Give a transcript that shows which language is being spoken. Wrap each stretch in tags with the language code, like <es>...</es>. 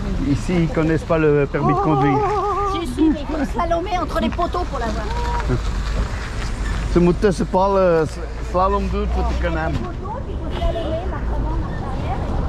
<fr>Ici, ils connaissent pas le permis de conduire. Si, mais il faut slalomer entre les poteaux pour l'avoir.</fr> <nl>Ze moeten tussen palen slalom doen voor te kunnen hebben.</nl> <fr>Les poteaux, il faut slalomer, marche avant, marche arrière.</fr>